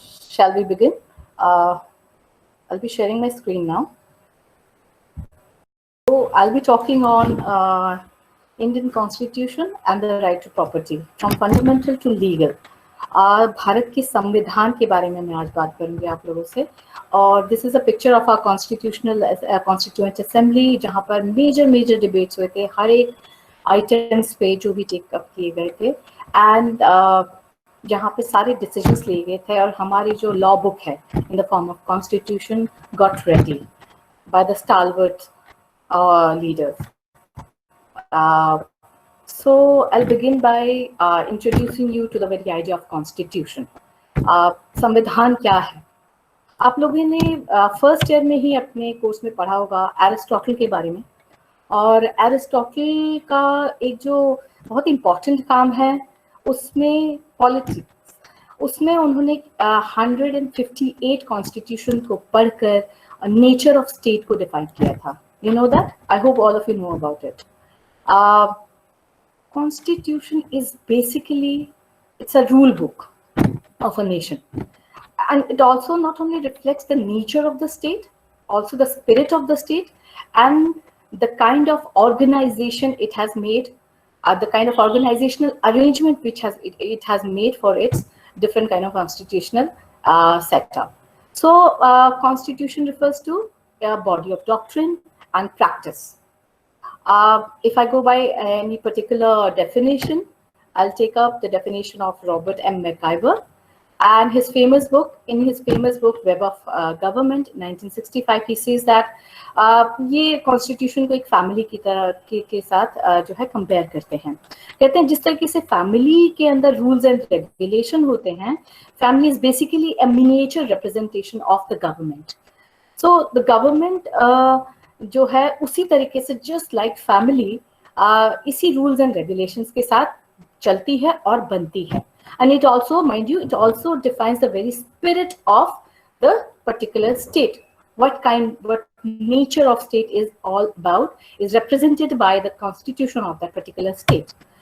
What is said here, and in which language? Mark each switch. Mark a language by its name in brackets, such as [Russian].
[English] Shall we begin? I'll be sharing my screen now. So I'll be talking on Indian Constitution and the right to property, from fundamental to legal. [Hindi] Bharat के संविधान के बारे में मैं आज बात करूंगी आप लोगों से, और [English] this is a picture of our constituent assembly, [Hindi] जहां पर मेजर डिबेट्स हुए थे हर एक आइटम्स पे जो भी टेक अप किए गए थे, एंड जहां पे सारे डिसीजंस लिए गए थे, और हमारी जो लॉ बुक है [English] In the form of constitution got ready by the stalwart leaders. So I'll begin by introducing you to the very idea of constitution. [Hindi] संविधान क्या है? आप लोगों ने फर्स्ट ईयर में ही अपने कोर्स में पढ़ा होगा एरिस्टोटल के बारे में, और एरिस्टोटल का एक जो बहुत इम्पोर्टेंट काम है उसमें पॉलिटिक्स, उसमें उन्होंने 158 कॉन्स्टिट्यूशन को पढ़कर नेचर ऑफ स्टेट को डिफाइन किया था. [English] You know that? I hope all of you know about it. Constitution is basically, it's a rule book of a nation, and it also not only reflects the nature of the state, also the spirit of the state, and the kind of organization it has made, the kind of organizational arrangement which it has made for its different kind of constitutional setup. So constitution refers to a body of doctrine and practice. If I go by any particular definition, I'll take up the definition of Robert M. McIver and his famous book. In his famous book, Web of Government, 1965, he says that [Hindi] ये constitution को एक family की तरह के साथ जो है compare करते हैं. कहते हैं जिस तरीके से फैमिली के अंदर रूल्स एंड रेगुलेशन होते हैं, [English] Family is basically a miniature representation of the government. [Hindi] So the government जो है उसी तरीके से जस्ट लाइक फैमिली इसी रूल्स एंड रेगुलेशंस के साथ चलती है और बनती है. [English] And it also, mind you, it also defines the very spirit of the particular state. what nature of state is all about is represented by the constitution of that particular state.